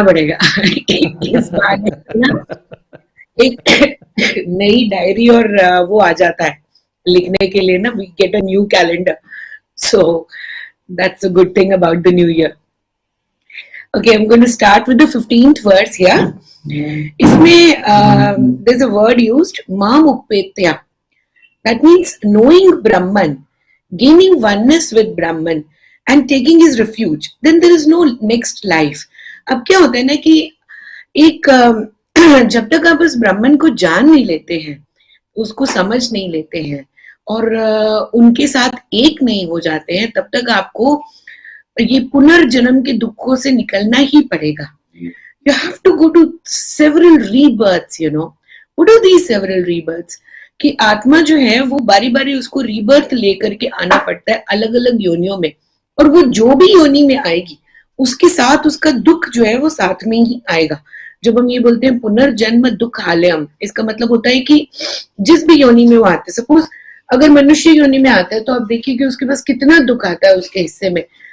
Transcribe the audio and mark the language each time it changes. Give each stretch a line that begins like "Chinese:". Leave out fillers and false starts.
Hindi: इस बार एक नई डायरी और वो आ जाता है लिखने के लिए ना,
English: We get a new calendar, so that's a good thing about the new year. Okay, I am going to start with the 15th verse here. इसमें there is a word used, माम उपेत्या, that means knowing Brahman, gaining oneness with Brahman and taking his refuge, then there is no next life.
Hindi: अब क्या होता है ना कि एक जब तक आप उस ब्राह्मण को जान नहीं लेते हैं, उसको समझ नहीं लेते हैं और उनके साथ एक नहीं हो जाते हैं, तब तक आपको ये पुनर्जन्म के दुखों से निकलना ही पड़ेगा।
English: You have to go to several rebirths, you know. What are these several rebirths?
Hindi: कि आत्मा जो है वो बारी बारी उसको रीबर्थ लेकर के आना पड़ता है अलग अलग योनियों में, और वो जो भी योनि में आएगी उसके साथ उसका दुख जो है वो साथ में ही आएगा। जब हम ये बोलते हैं पुनर्जन्म दुख हाल्यम, इसका मतलब होता है कि जिस भी योनि में वो आते हैं, सपोज अगर मनुष्य योनि में आता है तो आप देखिए कि उसके पास कितना दुख आता है उसके हिस्से में।